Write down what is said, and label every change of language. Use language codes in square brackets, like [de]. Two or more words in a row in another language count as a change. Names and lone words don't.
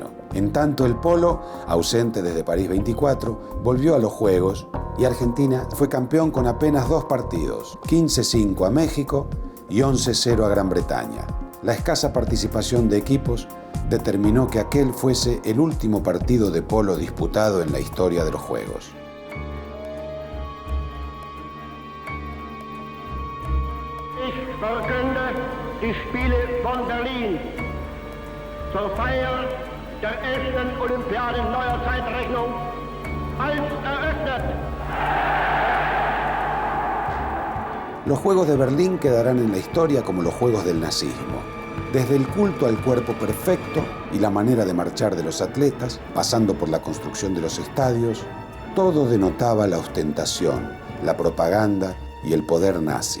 [es] En tanto, el polo, ausente desde París 24, volvió a los Juegos y Argentina fue campeón con apenas 2 partidos, 15-5 a México y 11-0 a Gran Bretaña. La escasa participación de equipos determinó que aquel fuese el último partido de polo disputado en la historia de los Juegos. [de] Ich verkünde die Spiele von Berlin zur Feier der 11. Olympiade neuer Zeitrechnung als eröffnet. [es] Los Juegos de Berlín quedarán en la historia como los Juegos del nazismo. Desde el culto al cuerpo perfecto y la manera de marchar de los atletas, pasando por la construcción de los estadios, todo denotaba la ostentación, la propaganda y el poder nazi.